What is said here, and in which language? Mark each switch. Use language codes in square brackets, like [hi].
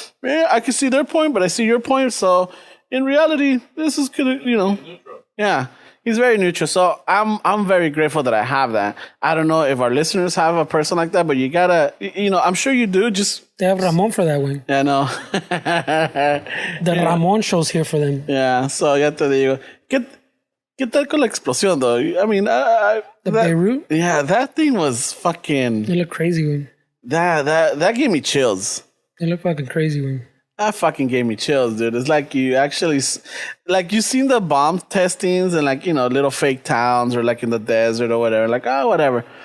[en] Yeah, I can see their point, but I see your point. So in reality, this is good, you know. Yeah, he's very neutral. So I'm very grateful that I have that. I don't know if our listeners have a person like that, but you gotta, you know, I'm sure you do. Just they have Ramon for that one. Yeah, no. The Ramon show's here for them. Yeah, so [es] ya te digo. ¿Qué tal con la explosión, though? [en] I mean, Beirut? Yeah, that thing was fucking. It looked crazy, man. That gave me chills. It looked fucking crazy, man. That fucking gave me chills, dude. It's like you actually, like you seen the bomb testings and like, you know, little fake towns or like in the desert or whatever. Like, oh, whatever.